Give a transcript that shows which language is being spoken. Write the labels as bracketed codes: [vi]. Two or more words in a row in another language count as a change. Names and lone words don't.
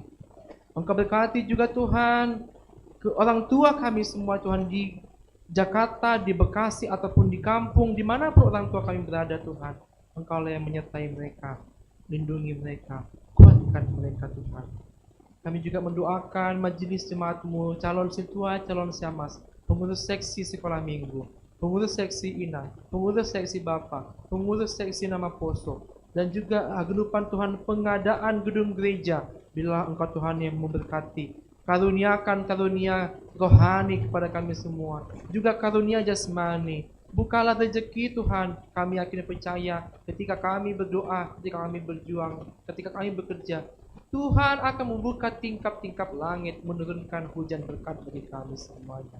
[id] Engkau berkati juga Tuhan ke orang tua kami semua Tuhan di Jakarta, di Bekasi, ataupun di kampung, dimanapun orang tua kami berada Tuhan. Engkau lah yang menyertai mereka, lindungi mereka, kuatkan mereka Tuhan. Kami juga mendoakan majelis jemaat-Mu, calon situa, calon siamas, pengurus seksi sekolah minggu, pengurus seksi inang, pengurus seksi bapak, pengurus seksi [bts] nama poso, [id] dan juga agelupan Tuhan pengadaan gedung gereja. Bila Engkau Tuhan yang memberkati, karuniakan karunia rohani kepada kami semua, juga karunia jasmani. Bukalah rezeki Tuhan, kami yakin dan percaya ketika kami berdoa, ketika kami berjuang, ketika kami bekerja, Tuhan akan membuka tingkap-tingkap langit, menurunkan hujan berkat bagi kami semuanya.